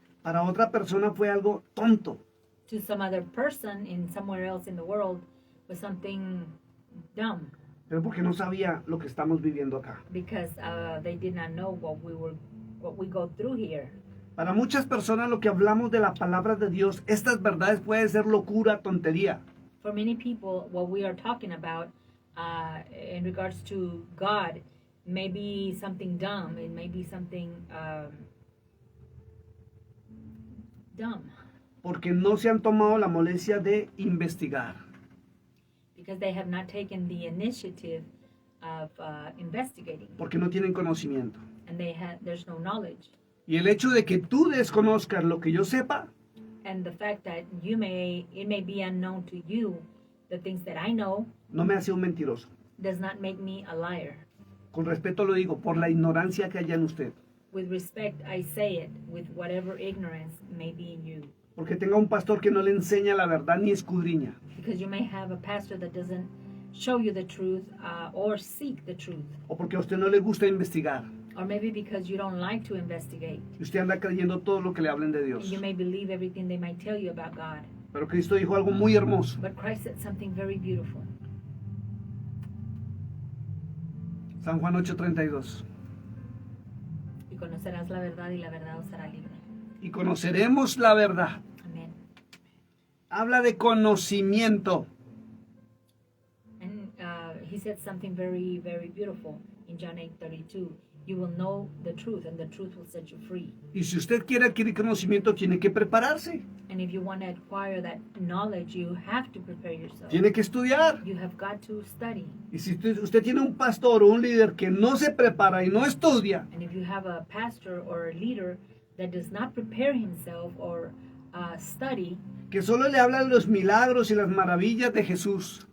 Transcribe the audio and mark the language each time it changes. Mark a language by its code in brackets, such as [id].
[es] para otra persona fue algo tonto. [en] to some other person in somewhere else in the world was something dumb, [es] Pero porque no sabía lo que estamos viviendo acá. [en] because they did not know what we go through here. [es] Para muchas personas lo que hablamos de la palabra de Dios, estas verdades puede ser locura, tontería. [en] For many people, what we are talking about in regards to God may be something dumb. It may be something dumb, [es] Porque no se han tomado la molestia de investigar. [en] because they have not taken the initiative of investigating, [es] Porque no tienen conocimiento. [en] and there's no knowledge. [es] Y el hecho de que tú desconozcas lo que yo sepa, [en] And the fact that it may be unknown to you, the things that I know, [es] no me hace un mentiroso. [en] does not make me a liar. [es] Con respeto lo digo, por la ignorancia que haya en usted. [en] With respect, I say it with whatever ignorance may be in you. [es] Porque tenga un pastor que no le enseña la verdad ni escudriña. [en] Because you may have a pastor that doesn't show you the truth or seek the truth. [es] O porque a usted no le gusta investigar. [en] Or maybe because you don't like to investigate. [es] Y usted anda creyendo todo lo que le hablen de Dios. [en] You may believe everything they might tell you about God. [es] Pero Cristo dijo algo muy hermoso. [en] But Christ said something very beautiful. [es] San Juan 8:32. Y conocerás la verdad y la verdad os hará libre. Y conoceremos la verdad. Amen. Habla de conocimiento. [en] And he said something very, very beautiful in John 8:32. you will know the truth, and the truth will set you free. [es] Y si usted quiere adquirir conocimiento, tiene que prepararse, [en] And if you want to acquire that knowledge, you have to prepare yourself. [es] tiene que estudiar. [en] You have got to study. [es] Y si usted tiene un pastor o un líder que no se prepara y no estudia, [en] And if you have a pastor or a leader that does not prepare himself or study, [es] que solo le habla de los milagros y las maravillas de Jesús,